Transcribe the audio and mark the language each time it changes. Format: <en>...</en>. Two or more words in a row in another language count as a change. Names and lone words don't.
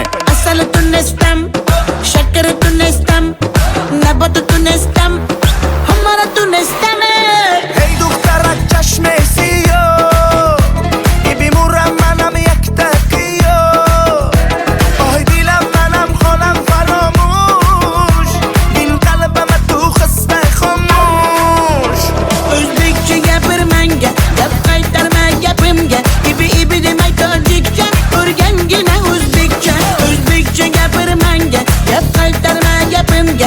<tg>Asal tunestam, shakar tunestam, nabatu tunestam, hamara tunestam.</tg> <fa>هی دخترک چشم سیاه میمورم منم یک دقیقه آهای دیلم منم خانم فراموش این قلبم تو خسته خاموش</fa> <uz>O'zbekcha gapir menga, gap qaytarma gapimga. Ibi demay tojikcha, o'rgangina o'zbekcha. O'zbekcha gapir menga, gap qaytarma gapimga.</uz>